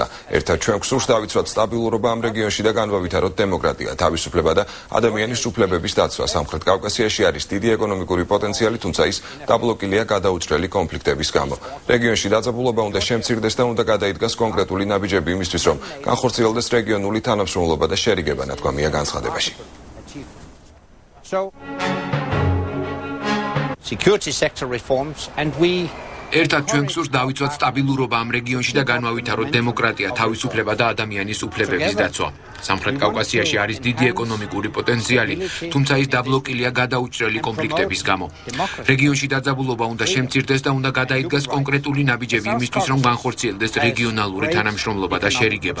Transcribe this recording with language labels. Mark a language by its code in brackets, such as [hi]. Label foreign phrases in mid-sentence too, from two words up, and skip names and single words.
[ka] ერთად ჩვენ გვსურს დავიცვათ სტაბილურობა ამ რეგიონში და განვავითაროთ დემოკრატია, თავისუფლება და ადამიანის უფლებების დაცვა. სამხრეთ კავკასიაში არის დიდი ეკონომიკური პოტენციალი, თუმცა ის დაბლოკილია გადაუჭრელი კონფლიქტების გამო. რეგიონში დაძაბულობა უნდა შემცირდეს და უნდა იდგას კონკრეტული ნაბიჯები იმისთვის, რომ განხორციელდეს რეგიონული თანამშრომლობა და შერიგება, ნათქვამია განცხადებაში. [en] Security sector reforms and we [ka] ერთად ჩვენ გვსურს დავიცვათ სტაბილურობა ამ რეგიონში და განვავითაროთ დემოკრატია, თავისუფლება და ადამიანის უფლებების დაცვა. სამხრეთ კავკასიაში არის დიდი ეკონომიკური პოტენციალი, თუმცა ის დაბლოკილია გადაუჭრელი კონფლიქტების გამო. რეგიონში დაძაბულობა უნდა შემცირდეს და უნდა გადაიდგას კონკრეტული ნაბიჯები იმისთვის, რომ განხორციელდეს რეგიონალური თანამშრომლობა და შერიგება.